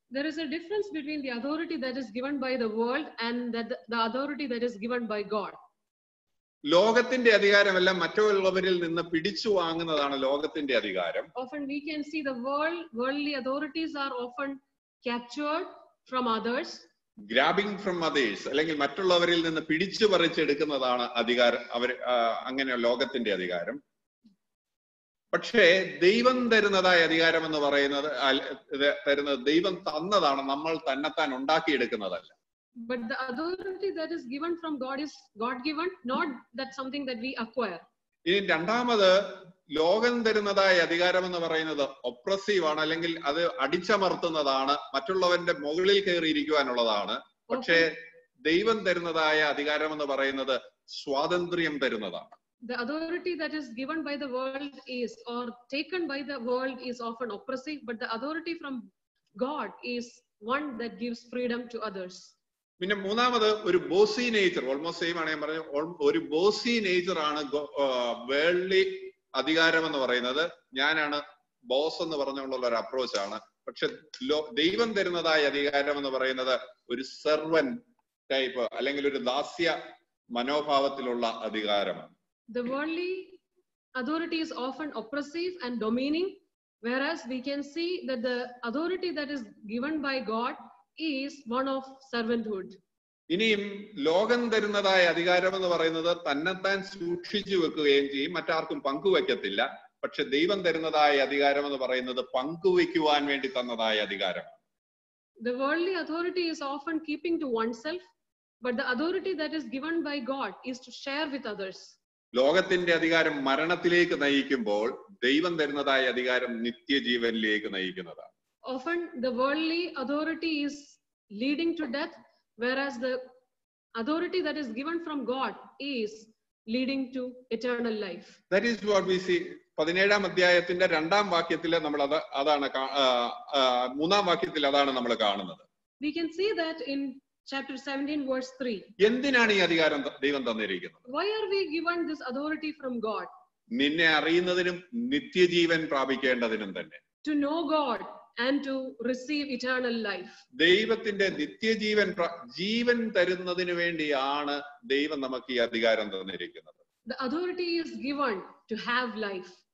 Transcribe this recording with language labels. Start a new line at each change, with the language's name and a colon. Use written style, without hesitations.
English: There is a difference between the authority that is given by the world and the authority that is given by God.
Malayalam: ലോകത്തിന്റെ അധികാരമെല്ലാം മറ്റുള്ളവരിൽ നിന്ന് പിടിച്ചു വാങ്ങുന്നതാണ് ലോകത്തിന്റെ അധികാരം.
English: Often we can see the worldly authorities are often captured from others. Grabbing from others,
Malayalam: അല്ലെങ്കിൽ മറ്റുള്ളവരിൽ നിന്ന് പിടിച്ചു പറിച്ചെടുക്കുന്നതാണ് അധികാരം. അങ്ങനെ ലോകത്തിന്റെ അധികാരം. പക്ഷേ ദൈവം തരുന്നതായ അധികാരം എന്ന് പറയുന്നത് ദൈവം തന്നതാണ്, നമ്മൾ തന്നെത്താൻ ഉണ്ടാക്കിയെടുക്കുന്നതല്ല.
English: But the authority that is given from God is God given, not that something that we acquire.
Malayalam: ഇനി രണ്ടാമത് ലോകം തരുന്നതായ അധികാരം എന്ന് പറയുന്നത് ഒപ്രസീവ് ആണ്, അല്ലെങ്കിൽ അത് അടിച്ചമർത്തുന്നതാണ്, മറ്റുള്ളവന്റെ മുകളിൽ കയറിയിരിക്കുവാനുള്ളതാണ്. പക്ഷേ ദൈവം തരുന്നതായ അധികാരം എന്ന് പറയുന്നത് സ്വാതന്ത്ര്യം തരുന്നതാണ്.
English: The authority that is given by the world is, or taken by the world, is often oppressive, but the authority from God is one that gives freedom to others.
Malayalam: പിന്നെ മൂന്നാമത് ഒരു
English: bossy nature, almost same
Malayalam: ആണ് ഞാൻ പറഞ്ഞു, ഒരു bossy nature ആണ് worldly അധികാരം എന്ന് പറയുന്നത്. ഞാനാണ് ബോസ് എന്ന് പറഞ്ഞുകൊണ്ടുള്ള ഒരു അപ്രോച്ച് ആണ്. പക്ഷെ ദൈവം തരുന്നതായ അധികാരം എന്ന് പറയുന്നത് ഒരു
English: servant type,
Malayalam: അല്ലെങ്കിൽ ഒരു ദാസ്യ മനോഭാവത്തിലുള്ള അധികാരമാണ്.
English: The worldly authority is often oppressive and dominating, whereas we can see that the authority that is given by God is one of servanthood.
Malayalam: ഇനിയും ലോകം തരുന്നതായ അധികാരം എന്ന് പറയുന്നത് തന്നെത്താൻ സൂക്ഷിച്ചു വെക്കുകയും ചെയ്യും, മറ്റാർക്കും പങ്കുവെക്കത്തില്ല. പക്ഷെ ദൈവം തരുന്നതായ അധികാരം എന്ന് പറയുന്നത് പങ്കുവെക്കുവാൻ വേണ്ടി തന്നതായ അധികാരമാണ്.
English: The worldly authority is often keeping to oneself, but the authority that is given by God is to share with others.
Malayalam: ലോകത്തിന്റെ അധികാരം മരണത്തിലേക്ക് നയിക്കുമ്പോൾ ദൈവം തരുന്നതായ അധികാരം നിത്യജീവനിലേക്ക് നയിക്കുന്നതാണ്.
English: Often the worldly authority is leading to death, whereas the authority that is given from God is leading to eternal life. That is what we see.
Malayalam: 17-ാം അധ്യായത്തിന്റെ 2-ാം വാക്യത്തിൽ നമ്മൾ അതാണ് 3-ാം വാക്യത്തിൽ അതാണ് നമ്മൾ കാണുന്നത്.
English: We can see that in chapter 17 verse 3.
Malayalam: എന്തിനാണ് ഈ അധികാരം ദൈവം തന്നിരിക്കുന്നത്?
English: Why are we given this authority from God?
Malayalam: നിന്നെ അറിയുന്നതിനും നിത്യജീവൻ പ്രാപിക്കേണ്ടതിനും തന്നെ.
English: To know God and to receive eternal life.
Malayalam: ദൈവത്തിന്റെ നിത്യജീവൻ ജീവൻ തരുന്നതിന് വേണ്ടിയാണ് ദൈവം നമുക്ക് ഈ അധികാരം തന്നിരിക്കുന്നത്.
English: The authority is given to have life.